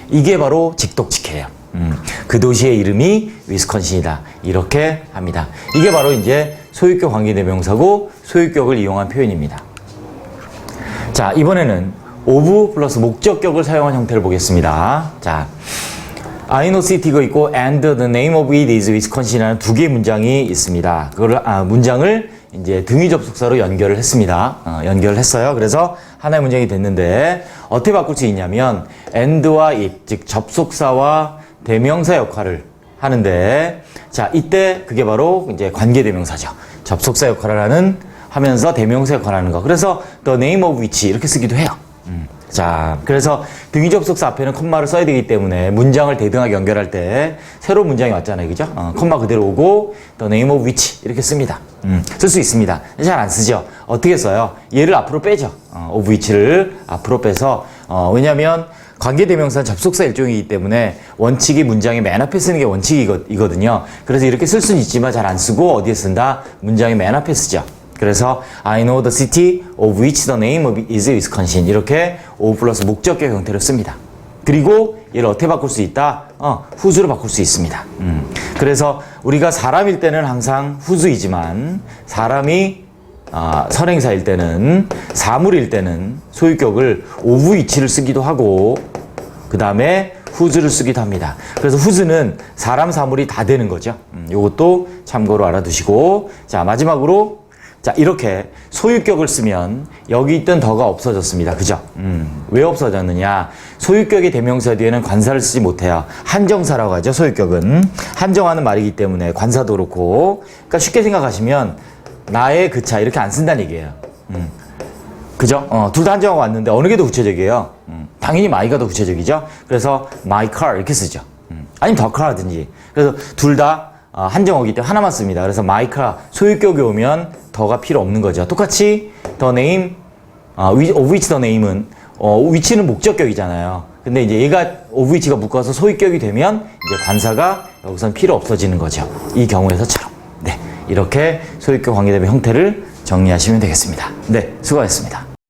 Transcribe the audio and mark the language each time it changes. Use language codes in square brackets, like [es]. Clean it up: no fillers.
[ko] 이게 바로 직독직해예요. 그 도시의 이름이 위스콘신이다. 이렇게 합니다. 이게 바로 이제 소유격 관계대명사고 소유격을 이용한 표현입니다. 자, 이번에는 of 플러스 목적격을 사용한 형태를 보겠습니다. [en] 자, I know city가 있고 and the name of it is Wisconsin이라는 [ko] 두 개의 문장이 있습니다. 문장을 이제 등위 접속사로 연결을 했습니다. 연결을 했어요. 그래서 하나의 문장이 됐는데 어떻게 바꿀 수 있냐면 and와 it, 즉 접속사와 대명사 역할을 하는데 자, 이때 그게 바로 이제 관계대명사죠. 접속사 역할을 하면서 대명사 역할을 하는 거. 그래서 [en] the name of which [ko] 이렇게 쓰기도 해요. 자, 그래서 등위 접속사 앞에는 콤마를 써야 되기 때문에 문장을 대등하게 연결할 때 새로운 문장이 왔잖아요. 그죠? 콤마 그대로 오고 [en] the name of which [ko] 이렇게 씁니다. 쓸 수 있습니다. 잘 안 쓰죠? 어떻게 써요? 얘를 앞으로 빼죠. of which를 앞으로 빼서 왜냐면 관계대명사는 접속사 일종이기 때문에 원칙이 문장의 맨 앞에 쓰는 게 원칙이거든요. 그래서 이렇게 쓸 수는 있지만 잘 안 쓰고 어디에 쓴다? 문장의 맨 앞에 쓰죠. [en] 그래서 I know the city of which the name of is Wisconsin [ko] 이렇게 of 플러스 목적격 형태로 씁니다. 그리고 얘를 어떻게 바꿀 수 있다? whose로 바꿀 수 있습니다. 그래서 우리가 사람일 때는 항상 whose이지만 사람이 선행사일 때는, 사물일 때는 소유격을 of which를 쓰기도 하고, 그 다음에 whose를 쓰기도 합니다. 그래서 whose는 사람, 사물이 다 되는 거죠. 요것도 참고로 알아두시고, 자, 마지막으로, 자, 이렇게 소유격을 쓰면 여기 있던 더가 없어졌습니다. 그죠? 왜 없어졌느냐? 소유격의 대명사 뒤에는 관사를 쓰지 못해요. 한정사라고 하죠, 소유격은. 한정하는 말이기 때문에 관사도 그렇고. 그러니까 쉽게 생각하시면 나의 그 차 이렇게 안 쓴다는 얘기예요. 그죠? 둘 다 한정하고 왔는데 어느 게 더 구체적이에요? 당연히 my가 더 구체적이죠? 그래서 my car 이렇게 쓰죠. 아니면 the car 하든지. 그래서 둘 다 한정어기 때문에 하나만 씁니다. 그래서 my car, 소유격이 오면 더가 필요 없는 거죠. 똑같이 the name, of which the name은 which는 목적격이잖아요. 근데 이제 얘가 of which가 묶어서 소유격이 되면 이제 관사가 여기선 필요 없어지는 거죠. 이 경우에서처럼. 네, 이렇게 소유격 관계대명 형태를 정리하시면 되겠습니다. 네, 수고하셨습니다.